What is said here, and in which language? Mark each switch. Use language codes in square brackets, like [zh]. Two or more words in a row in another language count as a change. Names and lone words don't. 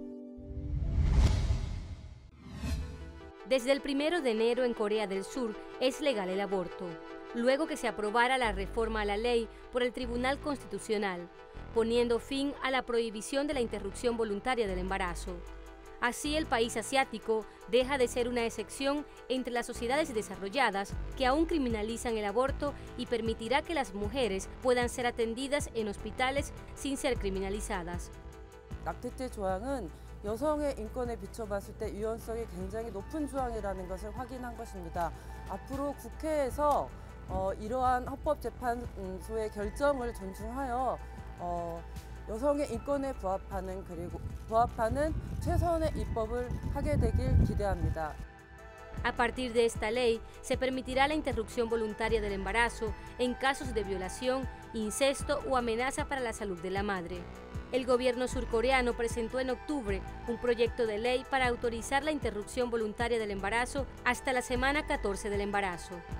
[es] Desde el 1 de enero en Corea del Sur es legal el aborto, luego que se aprobara la reforma a la ley por el Tribunal Constitucional, poniendo fin a la prohibición de la interrupción voluntaria del embarazo. Así, el país asiático deja de ser una excepción entre las sociedades desarrolladas que aún criminalizan el aborto y permitirá que las mujeres puedan ser atendidas en hospitales sin ser criminalizadas. [ko] 낙태죄 조항은 여성의 인권에 비춰봤을 때 유연성이 굉장히 높은 조항이라는 것을 확인한 것입니다. 앞으로 국회에서 이러한 헌법재판소의 결정을 존중하여 여성의 인권에 부합하는 그리고 부합하는 최선의 입법을 하게 되길 기대합니다. [es] A partir de esta ley, se permitirá la interrupción voluntaria del embarazo en casos de violación, incesto o amenaza para la salud de la madre. El gobierno surcoreano presentó en octubre un proyecto de ley para autorizar la interrupción voluntaria del embarazo hasta la semana 14 del embarazo.